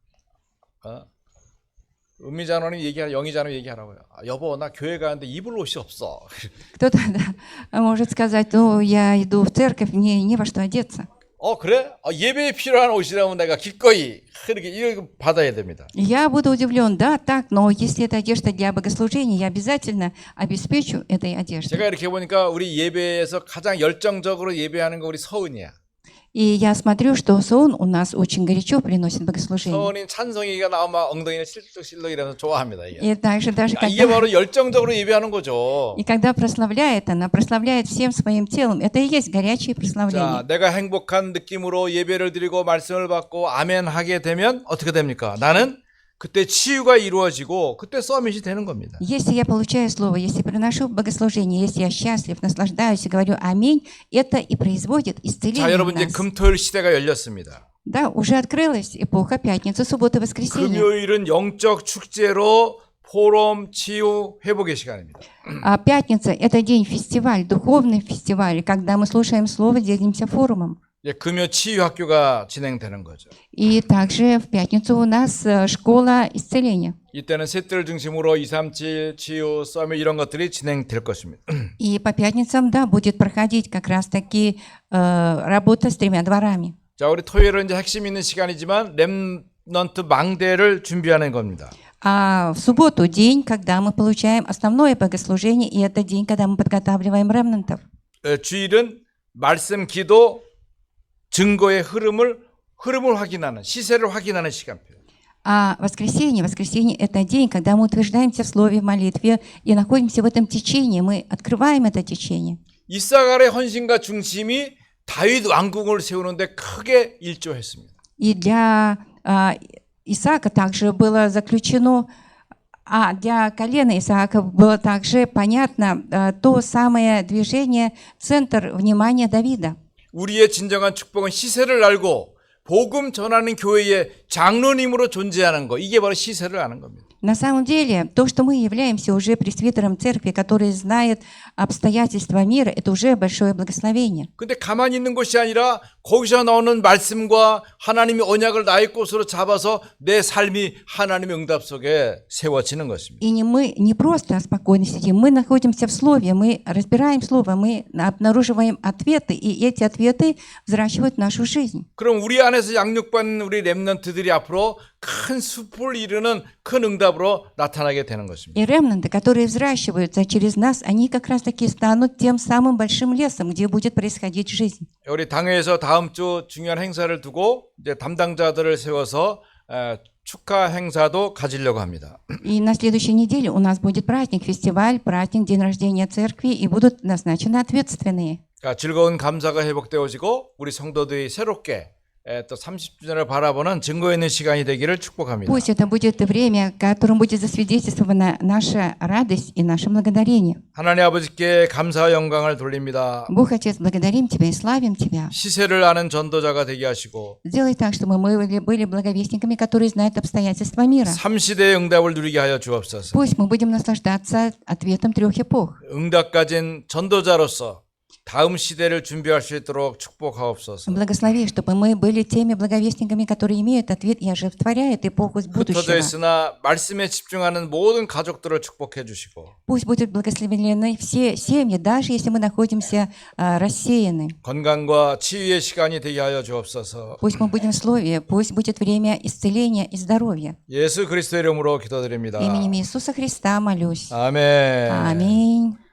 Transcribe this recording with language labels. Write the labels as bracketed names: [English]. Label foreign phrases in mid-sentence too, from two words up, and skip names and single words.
[Korean] 은미자노님 영희자노님 얘기하라고요. 여보 나 교회 가는데 입을 옷이 없어. [Russian] Кто-то может сказать, ну я иду в церковь, мне не во что одеться. [Korean] 그래? 예배에 필요한 옷이라면 내가 기꺼이 이렇게 이거 받아야 됩니다. [Russian] Я буду удивлен, да, так, но если это одежда для богослужения, я обязательно обеспечу этой одеждой. [Korean] 제가 이렇게 보니까 우리 예배에서 가장 열정적으로 예배하는 거 우리 서은이야. [Russian] И я смотрю, что Соун у нас очень горячо приносит богослужение. [Korean] 서은이 찬송이가 나오면 엉덩이를 실룩실룩 이러면서 좋아합니다. 이게. [Russian] И также даже [Korean] 이게 [Russian] когда, [Korean] 바로 열정적으로 예배하는 거죠. [Russian] и когда прославляет, она прославляет всем своим телом. Это и есть горячее [Korean] 자, [Russian] прославление. [Korean] 내가 행복한 느낌으로 예배를 드리고 말씀을 받고 아멘 하게 되면 어떻게 됩니까? 나는 그때 치유가 이루어지고 그때 서밋이 되는 겁니다. [Russian] Если я получаю слово, если приношу богослужение, если я счастлив, наслаждаюсь и говорю аминь, это и производит [Korean] 자, [Russian] исцеление в [Korean] 여러분 이제 [Russian] нас. [Korean] 금토일 시대가 열렸습니다. [Russian] Да, уже открылась эпоха пятницы, субботы, воскресенья. [Korean] 금요일은 영적 축제로 포럼 치유 회복의 시간입니다. [Russian] А пятница – это день фестиваль, духовный фестиваль, когда мы слушаем слово, делимся форумом. [Korean] 이제 금요 치유 학교가 진행되는 거죠. [Russian] И также в пятницу у нас школа исцеления. [Korean] 이때는 셋들 중심으로 237 치유 서밋 이런 것들이 진행될 것입니다. [Russian] И по пятницам, да, будет проходить как раз-таки работа с 3 дворами. [Korean] 자, 우리 토요일은 이제 핵심 있는 시간이지만 렘넌트 망대를 준비하는 겁니다. [Russian] А в субботу день, когда мы получаем основное богослужение, и это день, когда мы подготавливаем ремнантов. [Korean] 주일은 말씀, 기도, 증거의 흐름을 확인하는 시세를 확인하는 시간표. [Russian] А воскресенье – это день, когда мы утверждаемся в слове, в молитве и находимся в этом течении, мы открываем это течение. [Korean] 이사갈의 헌신과 중심이 다윗 왕궁을 세우는데 크게 일조했습니다. [Russian] И для Исаака также было заключено, для колена Исаака было также понятно то самое движение, центр внимания Давида. [Korean] 우리의 진정한 축복은 시세를 알고 복음 전하는 교회의 장로님으로 존재하는 거. 이게 바로 시세를 아는 겁니다. [Russian] На самом деле, то, что мы являемся уже пресвитером церкви, который знает обстоятельства мира, это уже большое благословение. [Korean] 근데 가만히 있는 것이 아니라 거기서 나오는 말씀과 하나님의 언약을 나의 것으로 잡아서 내 삶이 하나님의 응답 속에 세워지는 것입니다. [Russian] И мы не просто спокойно сидим, мы находимся в Слове, мы разбираем Слово, мы обнаруживаем ответы, и эти ответы взращивают нашу жизнь. [Korean] 그럼 우리 안에서 양육받는 우리 렘넌트들이 앞으로 큰 숲을 이루는 큰 응답을 씨앗으로 나타나게 되는 것입니다. [Russian] И ремнанты, которые взращиваются через нас, они как раз-таки станут тем самым большим лесом, где будет происходить жизнь. [Korean] 우리 당회에서 다음 주 중요한 행사를 두고 이제 담당자들을 세워서 축하 행사도 가지려고 합니다. [Russian] И на следующей неделе у нас будет праздник, фестиваль, праздник, день рождения церкви, и будут назначены ответственные. [Korean] 그러니까 즐거운 감사가 회복되어지고 우리 성도들이 새롭게 또 30주년을 바라보는 증거 있는 시간이 되기를 축복합니다. [Russian] Пусть это будет время, которым будет засвидетельствована наша радость и наше благодарение. [Korean] 하나님 아버지께 감사와 영광을 돌립니다. [Russian] Бог Отец, благодарим Тебя и славим Тебя. [Korean] 시세를 아는 전도자가 되게 하시고 [Russian] Сделай так, чтобы мы были благовестниками, которые знают обстоятельства мира. [Korean] 3시대의 응답을 누리게 하여 주옵소서. [Russian] Пусть мы будем наслаждаться ответом 3 эпох. [Korean] 응답 가진 전도자로서 다음 시대를 준비할 수 있도록 축복하옵소서. [Russian] Благослови, чтобы мы были теми благовестниками, которые имеют ответ и оживотворяют эпоху [Korean] 흩어져 [Russian] будущего. [Korean] 있으나 말씀에 집중하는 모든 가족들을 축복해 주시고 [Russian] Пусть будут благословлены все семьи, даже если мы находимся рассеяны. [Korean] 건강과 치유의 시간이 되게 하여 주옵소서. [Russian] Пусть мы будем в слове, пусть будет время исцеления и здоровья. [Korean] 예수 그리스도의 이름으로 기도드립니다. [Russian] Именем Иисуса Христа молюсь. [Korean] 아멘. [Russian] Аминь.